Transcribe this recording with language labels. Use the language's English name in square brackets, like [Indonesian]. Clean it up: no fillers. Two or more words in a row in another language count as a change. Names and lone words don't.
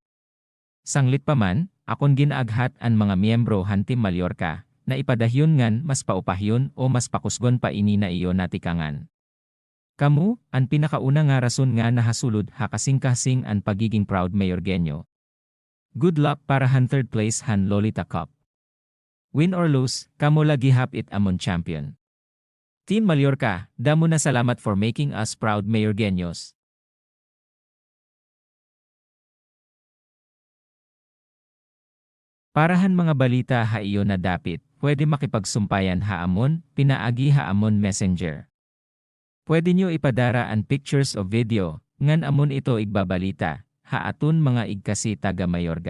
[Waray] Sanglit pa man, akon ginaaghat an mga miyembro han Team Mallorca, na ipadahyon ngan mas paupahyon o mas pakusgon pa ini na iyo natikangan. Kamu, ang pinakauna nga rason nga nahasulod ha kasing-kasing ang pagiging proud Mayorgueño. [English] Good luck [Waray] para han [English] third place [Waray] han Lolita Cup. [English] Win or lose, [Waray] kamo lagi hap it amon champion. [English] Team Mallorca, [Waray] damo na salamat [English] for making us proud Mayorgueños. [Waray] Parahan mga balita ha iyo na dapit, pwede makipagsumpayan ha amon, pinaagi ha amon messenger. Pwede nyo ipadara ang pictures o video, ngan amon ito igbabalita, ha aton mga igkasi taga Mayorga.